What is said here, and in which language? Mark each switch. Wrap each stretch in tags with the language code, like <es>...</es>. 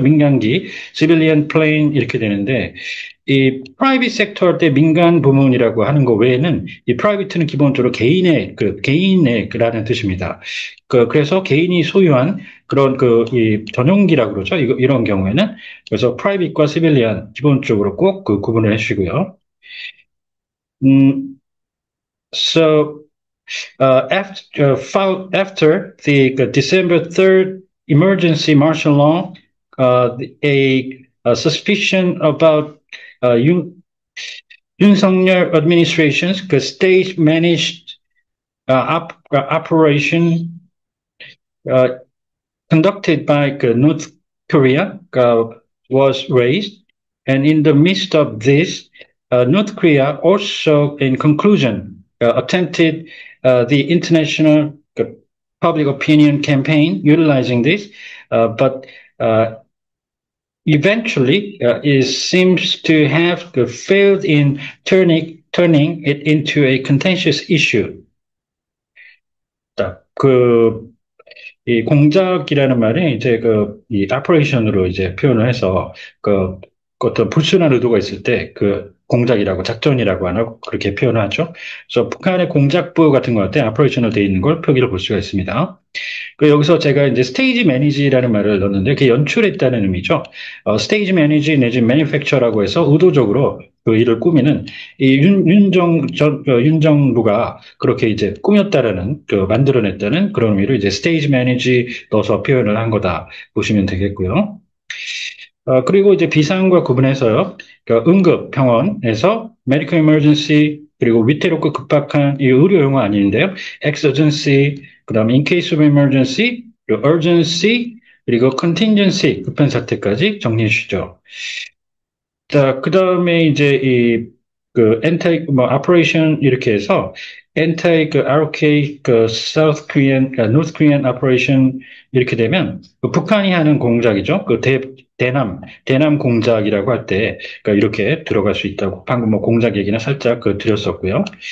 <ko>민간기,</ko> <en>civilian plane,</en> <ko>이렇게 되는데, 이</ko> <en>private sector</en> <ko>할 때 민간 부문이라고 하는 거 외에는 이 private는 기본적으로 개인의라는 뜻입니다. 그래서 개인이 소유한 그런 이 전용기라고 그러죠. 이런 경우에는 그래서 private과 civilian 기본적으로 꼭 구분을 해주시고요.</ko> <en>Mm, so after the December 3rd emergency martial law, a suspicion about Yoon Suk-yeol administration's state managed operation uh, conducted by North Korea was raised. And in the midst of this, North Korea also, in conclusion, attempted the international public opinion campaign utilizing this, but eventually it seems to have failed in turning it into a contentious issue.</en> <ko>그 이 공작이라는 말이 이제 이 오퍼레이션으로 이제 표현을 해서 어떤 불순한 의도가 있을 때 공작이라고 작전이라고 하나 그렇게 표현하죠. 그래서 북한의 공작부 같은 것 같아 오퍼레이션으로 되어 있는 걸 표기를 볼 수가 있습니다. 여기서 제가 이제 스테이지 매니지라는 말을 넣었는데 그게 연출했다는 의미죠. 스테이지 매니지 내지 매니팩처라고 해서 의도적으로 그 일을 꾸미는 이 윤 정부가 그렇게 이제 꾸몄다라는 만들어냈다는 그런 의미로 이제 스테이지 매니지 넣어서 표현을 한 거다 보시면 되겠고요. 그리고 이제 비상과 구분해서요. 응급 병원에서</ko> <en>medical emergency</en> <ko>그리고 위태롭고 급박한 이 의료 용어 아닌데요. emergency 그다음에</ko> <en>in case of emergency,</en> <ko>그리고 urgency 그리고 contingency 급한 사태까지 정리해 주시죠. 자, 그다음에 이제</ko> <en>anti operation</en> <ko>이렇게 해서</ko> <en>anti RK South Korean North Korean operation</en> <ko>이렇게 되면 북한이 하는 공작이죠. 대남 공작이라고 할 때 이렇게 들어갈 수 있다고 방금 뭐 공작 얘기나 살짝 드렸었고요.</ko>